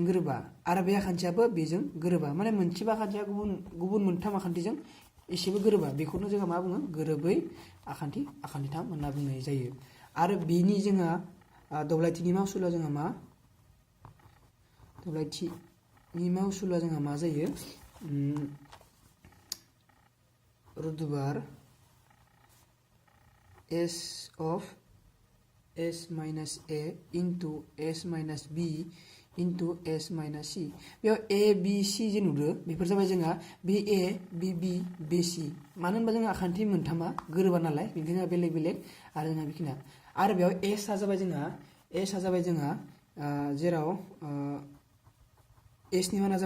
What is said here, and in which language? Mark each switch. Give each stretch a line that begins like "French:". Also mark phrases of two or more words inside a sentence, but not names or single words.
Bodo: गोरोबा आरो बे आखान्थियाबो बेजों गोरोबा माने मोनसेबा आखान्थिया गुबुन मोनथाम आखान्थिजों एसेबो गोरोबा बेखौनो जोंहा मा बुङो गोरोबै आखान्थिथाम होनना बुंनाय जायो आरो बेनि जोंहा दब्लायथिनि मासुला जोंहा मा जायो
English: root over s of s minus a into s minus b into s minus c
Bodo: बेयाव a b c जे नुदो बेफोर जाबाय जोंहा बे a बे b बे c मानो होनबा जोंहा आखान्थि मोनथामा गोरोबा नालाय बेनिखायनो बेलेग आरो जोंहा बेखिना आरो बेयाव s आ जाबाय जोंहा जेराव s नि माना जाबाय